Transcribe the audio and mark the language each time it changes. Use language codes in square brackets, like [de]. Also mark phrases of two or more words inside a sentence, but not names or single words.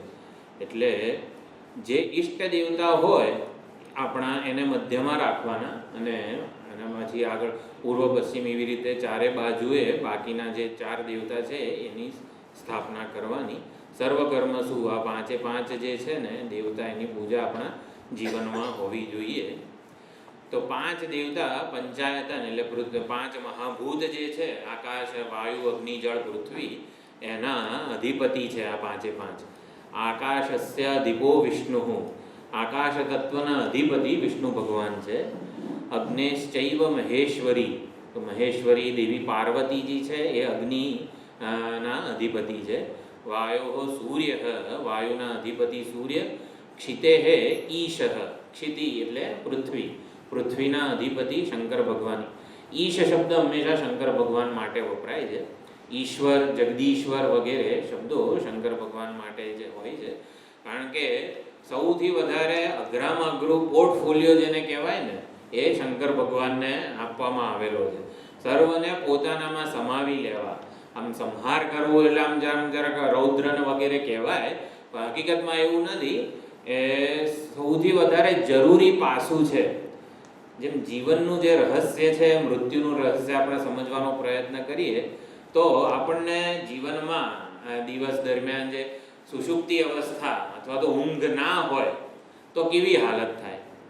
[gu] એટલે જે ઈષ્ટ દેવતા હોય આપણા એને મધ્યમાં રાખવાના અને એનામાંથી આગળ પૂર્વ પશ્ચિમ એવી રીતે ચારે બાજુએ બાકીના જે 4 દેવતા છે એની સ્થાપના કરવાની। સર્વકર્મસુ આ 5 જે છે ને દેવતા એની પૂજા આપણા જીવનમાં હોવી જોઈએ। તો 5 દેવતા પંચાયતન એટલે 5 મહાભૂત જે છે આકાશ વાયુ અગ્નિ જળ પૃથ્વી એના અધિપતિ છે। આ 5 [sa] आकाशस्य अधिपो विष्णुः [gu] આકાશ તત્વના અધિપતિ વિષ્ણુ ભગવાન છે। [sa] अग्नेश्चैव महेश्वरी [gu] તો મહેશ્વરી દેવી પાર્વતી જી છે એ અગ્નિ ના અધિપતિ છે। [sa] वायोः सूर्यः [gu] વાયુના અધિપતિ સૂર્ય। [sa] क्षितेः ईशः [gu] ક્ષિતિ એટલે પૃથ્વી પૃથ્વીના અધિપતિ શંકર ભગવાન। ઈશ શબ્દ હંમેશા શંકર ભગવાન માટે વપરાય છે। ઈશ્વર જગદીશ્વર વગેરે શબ્દો શંકર ભગવાન માટે જે હોય છે કારણ કે સૌથી વધારે અગ્રામાં અગ્રુ પોર્ટફોલિયો જેને કહેવાય ને એ શંકર ભગવાન ને આપવામાં આવેલો છે। સર્વને પોતાનામાં સમાવી લેવા આમ સંહાર કરવો એટલે આમ જરાક રૌદ્ર ને વગેરે કહેવાય પણ હકીકતમાં એવું નથી। એ સૌથી વધારે જરૂરી પાસું છે। જેમ જીવનનું જે રહસ્ય છે મૃત્યુનું રહસ્ય આપણે સમજવાનો પ્રયત્ન કરીએ તો આપણને જીવનમાં દિવસ દરમિયાન જે સુષુપ્તિ અવસ્થા અથવા તો ઊંઘ ના હોય તો કેવી હાલત થાય।